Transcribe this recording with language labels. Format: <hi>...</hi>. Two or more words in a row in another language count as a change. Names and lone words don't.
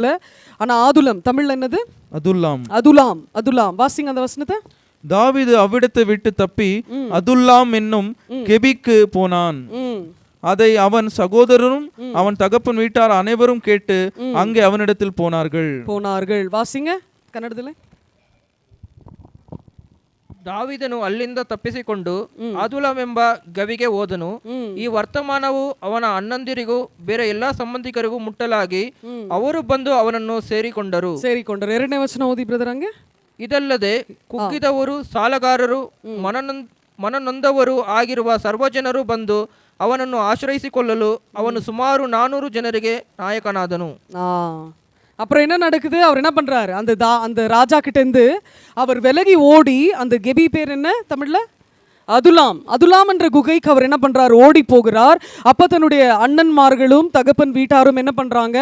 <ta>ஆனா ஆதுலம் தமிழ்ல என்னது? அதுலாம். வாசிங்க அந்த வசனத்தை. தாவீது அவ்விடத்தை விட்டு தப்பி அதுல்லாம் என்னும் கெபிக்கு போனான். அதை அவன் சகோதரரும் அவன் தகப்பன் வீட்டார் அனைவரும் கேட்டு அங்கே அவனிடத்தில் போனார்கள்.</ta> <kn>ವಾಸಿಂಗ ಕನ್ನಡದಲ್ಲಿ. ದಾವೀದನು ಅಲ್ಲಿಂದ ತಪ್ಪಿಸಿಕೊಂಡು ಅದುಲಾಮೆಂಬ ಗವಿಗೆ ಹೋದನು. ಈ ವರ್ತಮಾನವು ಅವನ ಅಣ್ಣಂದಿರಿಗೂ ಬೇರೆ ಎಲ್ಲಾ ಸಂಬಂಧಿಕರಿಗೂ ಮುಟ್ಟಲಾಗಿ ಅವರು ಬಂದು ಅವನನ್ನು ಸೇರಿಕೊಂಡರು. ಎರಡನೇ ವಚನ ಓದಿ ಬ್ರದರ್ ಹಂಗೆ. ಇದಲ್ಲದೆ ಕುಗ್ಗಿದವರು, ಸಾಲಗಾರರು, ಮನನೊಂದವರು ಆಗಿರುವ ಸರ್ವಜನರು ಬಂದು ಅವನನ್ನು ಆಶ್ರಯಿಸಿಕೊಳ್ಳಲು ಅವನು ಸುಮಾರು 400 ಜನರಿಗೆ நாயகனாதனு.</kn> <ta>அப்புறம் என்ன நடக்குது? அவர் என்ன பண்றாரு? அந்த ராஜா கிட்ட இருந்து அவர் விலகி ஓடி, அந்த கெபி பேர் என்ன தமிழ்ல? அதுலாம் என்ற குகைக்கு அவர் என்ன பண்றாரு? ஓடி போகிறார். அப்ப தன்னுடைய அண்ணன்மார்களும் தகப்பன் வீட்டாரும் என்ன பண்றாங்க?</ta>